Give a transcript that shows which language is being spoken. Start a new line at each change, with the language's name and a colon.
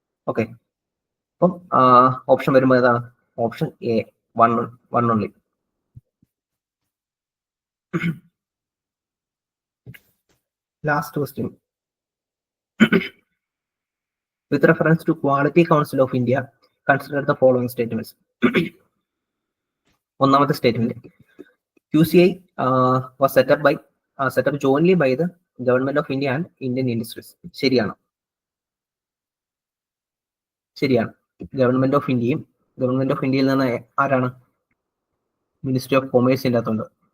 Malayalam: Okay, അപ്പം option വരുമ്പോൾ ഏതാണ്? Option A, 1 only. Last question.
English: With reference to quality council of India consider the following statements.
Malayalam: ഒന്നാമത്തെ statement,
English: QCI was set up jointly by the Government of India and Indian Industries.
Malayalam: ശരിയാണ്. Government of ഇന്ത്യയിൽ നിന്ന് ആരാണ്? Ministry of കൊമേഴ്സിന്റെ അകത്തുണ്ട്.